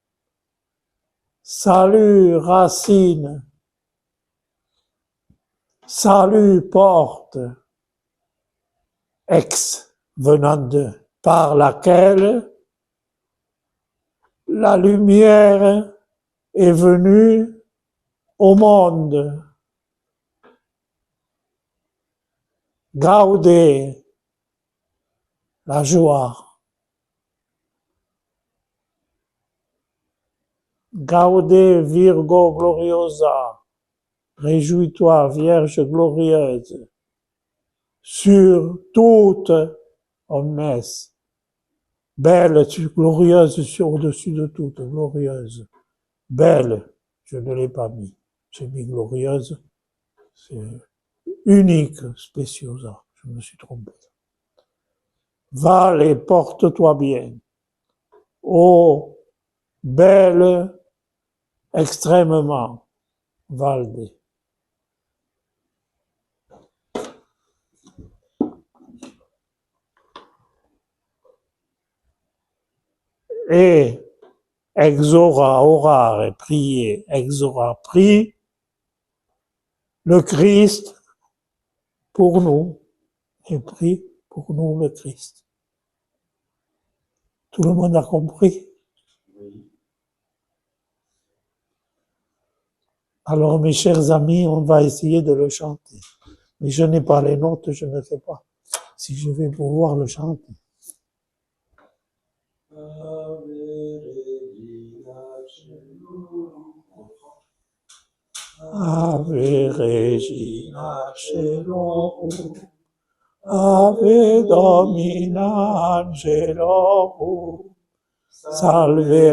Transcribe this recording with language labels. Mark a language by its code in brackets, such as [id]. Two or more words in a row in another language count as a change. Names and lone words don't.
[fr] salut, racine, salut, porte, ex, venant de, par laquelle la lumière est venue au monde. Gaudez, la joie. [la] Gaudez, Virgo gloriosa. [fr] Réjouis-toi, Vierge glorieuse. Sur toute omnes. Belle, glorieuse, au-dessus de toute, glorieuse. Belle, je ne l'ai pas mis. J'ai mis glorieuse. C'est unique, spéciosa. Je me suis trompé. Vale, porte-toi bien. Ô belle, extrêmement, valde. [la] Et exora, orare, [fr] prier, exora, prie le Christ pour nous, et prie pour nous le Christ. Tout le monde a compris? Alors, mes chers amis, on va essayer de le chanter. Mais je n'ai pas les notes, je ne sais pas si je vais pouvoir le chanter. [la] Ave Regina Caelorum, Ave Domina Angelorum, Salve